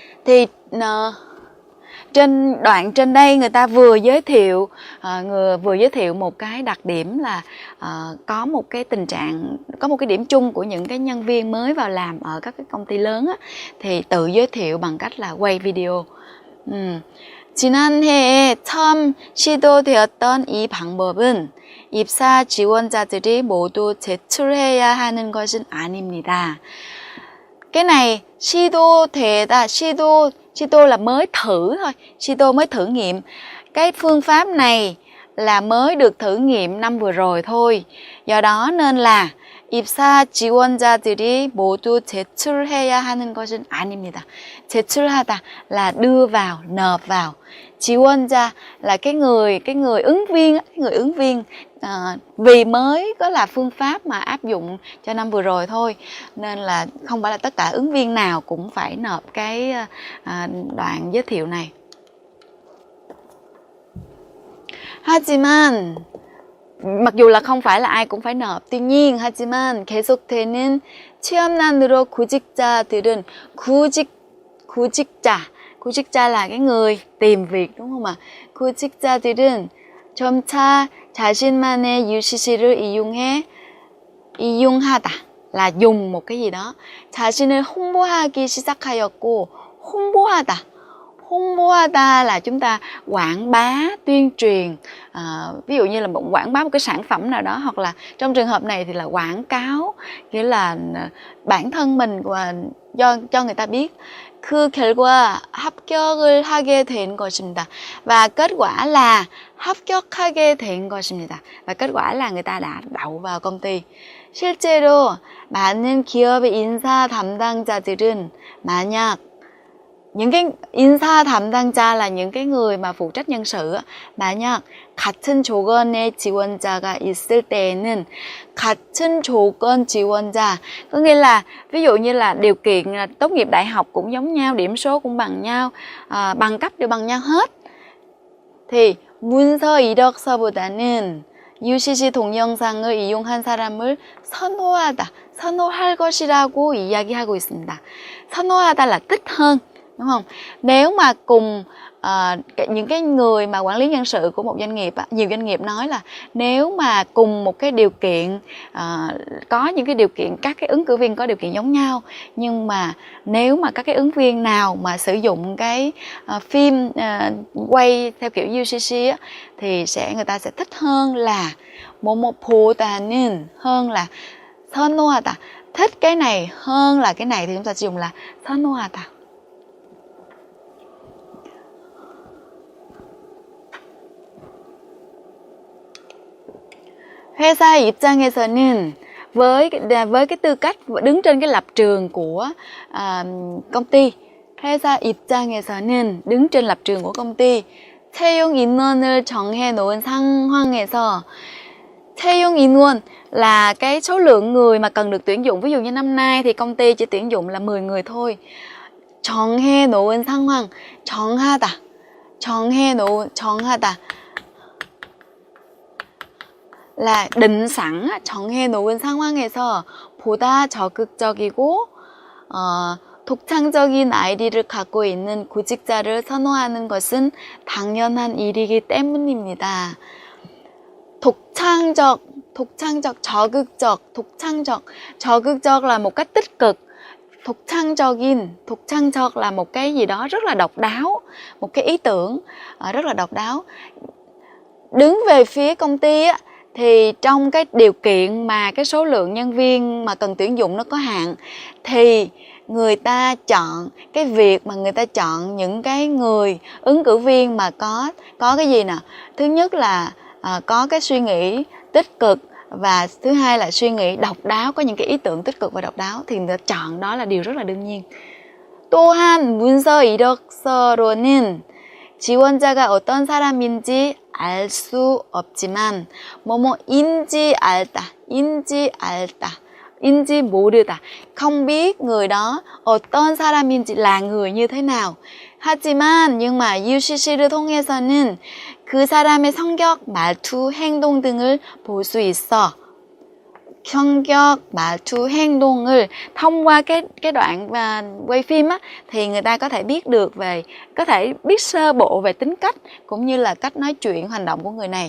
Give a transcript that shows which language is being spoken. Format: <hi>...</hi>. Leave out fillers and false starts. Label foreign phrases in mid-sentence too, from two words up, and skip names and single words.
<vi>Thì trên đoạn trên đây người ta vừa giới thiệu một cái đặc điểm là có một cái tình trạng, có một cái điểm chung của những cái nhân viên mới vào làm ở các cái công ty lớn á, thì tự giới thiệu bằng cách là quay video.</vi> <ko>지난해에 처음 시도되었던 이 방법은 입사 지원자들이 모두 제출해야 하는 것은 아닙니다.</ko> <vi>Cái này 시도 là mới thử thôi, 시도 mới thử nghiệm. Cái phương pháp này là mới được thử nghiệm năm vừa rồi thôi. Do đó nên là</vi> <ko>입사 지원자들이 모두 제출해야 하는 것은 아닙니다.</ko> <vi>제출하다 là đưa vào, nộp vào. 지원자 là cái người ứng viên, vì mới có là phương pháp mà áp dụng cho năm vừa rồi thôi, nên là không phải là tất cả ứng viên nào cũng phải nộp cái đoạn giới thiệu này. 하지만 mặc dù là không phải là ai cũng phải nộp, tuy nhiên</vi> <ko>하지만 계속되는 취업난으로 구직자들은 구직자</ko> <vi>là cái người tìm việc, đúng không ạ?</vi> <ko>구직자들은 점차 자신만의 UCC를 이용하다</ko> <vi>là dùng một cái gì đó.</vi> <ko>자신을 홍보하기 시작하였고,</ko> <vi>홍보하다 là chúng ta quảng bá, tuyên truyền, ví dụ như là quảng bá một cái sản phẩm nào đó, hoặc là trong trường hợp này thì là quảng cáo, nghĩa là bản thân mình và cho người ta biết.</vi> <ko>그 결과 합격을 하게 된 것입니다.</ko> <vi>Và kết quả là</vi> <ko>합격하게 된 것입니다.</ko> <vi>Và kết quả là người ta đã đậu vào công ty.</vi> <ko>실제로 많은 기업의 인사 담당자들은 만약</ko> <vi>những cái</vi> <ko>인사 담당자</ko> <vi>là những cái người mà phụ trách nhân sự,</vi> <ko>만약 같은 조건의 지원자가 있을 때에는 같은 조건 지원자,</ko> <vi>có nghĩa là ví dụ như là điều kiện là tốt nghiệp đại học cũng giống nhau, điểm số cũng bằng nhau, bằng cấp đều bằng nhau hết, thì</vi> <ko>문서 이력서보다는 UCC 동영상을 이용한 사람을 선호할 것이라고 이야기하고 있습니다.</ko> <vi>선호하다 là thích hơn, đúng không? Nếu mà cùng những cái người mà quản lý nhân sự của một doanh nghiệp, nhiều doanh nghiệp nói là nếu mà cùng một cái điều kiện, có những cái điều kiện, các cái ứng cử viên có điều kiện giống nhau, nhưng mà nếu mà các cái ứng viên nào mà sử dụng cái phim quay theo kiểu UCC á, thì người ta sẽ thích hơn là 뭐뭐보다는, hơn là 선호하다, thích cái này hơn là cái này thì chúng ta sử dụng là 선호하다.</vi> <ko>회사의 입장에서는</ko> <vi>với cái tư cách đứng trên cái lập trường của công ty,</vi> <ko>회사 입장에서는</ko> <vi>đứng trên lập trường của công ty,</vi> <ko>채용 인원을 정해 놓은 상황에서, 채용 인원</ko> <vi>là cái số lượng người mà cần được tuyển dụng. Ví dụ như năm nay thì công ty chỉ tuyển dụng là 10 người thôi.</vi> <ko>정해 놓은 상황, 정하다</ko> <vi>là định sẵn,</vi> <ko>정해 놓은 상황에서 보다 적극적이고 독창적인 아이디를 갖고 있는 구직자를 선호하는 것은 당연한 일이기 때문입니다. 독창적, 적극적</ko> <vi>là một cách tích cực. 독창적 là một cái gì đó rất là độc đáo, một cái ý tưởng rất là độc đáo. Đứng về phía công ty á, thì trong cái điều kiện mà cái số lượng nhân viên mà cần tuyển dụng nó có hạn, thì người ta chọn cái việc mà người ta chọn những cái người ứng cử viên mà có cái gì nè, thứ nhất là có cái suy nghĩ tích cực, và thứ hai là suy nghĩ độc đáo, có những cái ý tưởng tích cực và độc đáo, thì người ta chọn đó là điều rất là đương nhiên.</vi> <ko>또한 문서 이력서로는 지원자가 어떤 사람인지 알 수 없지만 인지 모르다,</ko> <vi>không biết người đó</vi> <ko>어떤 사람인지</ko> <vi>là người như thế nào.</vi> <ko>하지만</ko> <vi>nhưng mà</vi> <ko>UCC를 통해서는 그 사람의 성격, 말투, 행동 등을 볼 수 있어. 성격, 말투, 행동을</ko> <vi>thông qua cái đoạn quay phim á, thì người ta có thể biết được có thể biết sơ bộ về tính cách cũng như là cách nói chuyện, hành động của người này.</vi>